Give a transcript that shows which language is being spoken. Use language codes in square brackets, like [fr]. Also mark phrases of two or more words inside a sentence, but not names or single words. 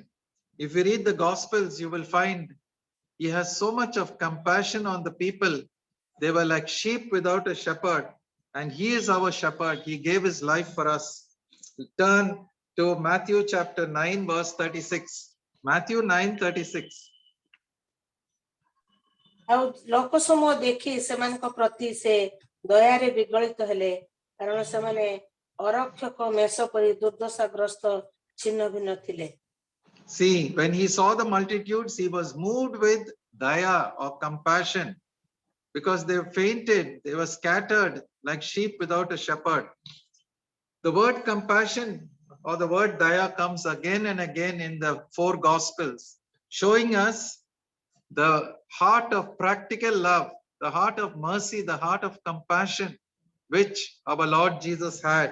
[en] If you read the Gospels, you will find he has so much of compassion on the people. They were like sheep without a shepherd, and he is our shepherd. He gave his life for us. Turn to Matthew chapter 9, verse 36. Matthew 9:36. [or] ଆଉ ଲୋକ ସମୂହ ଦେଖି ସେମାନଙ୍କ ପ୍ରତି ସେ ଦୟାରେ ବିଗଳିତ ହେଲେ କାରଣ ସେମାନେ ଅରକ୍ଷକ ମେଷ ପରି ଦୁର୍ଦ୍ଦଶାଗ୍ରସ୍ତ ଛିନ୍ନ ଭିନ୍ନ ଥିଲେ। [en] See, when he saw the multitudes, he was moved with daya or compassion, because they fainted, they were scattered like sheep without a shepherd. The word compassion or the word daya comes again and again in the 4 Gospels, showing us the heart of practical love, the heart of mercy, the heart of compassion, which our Lord Jesus had.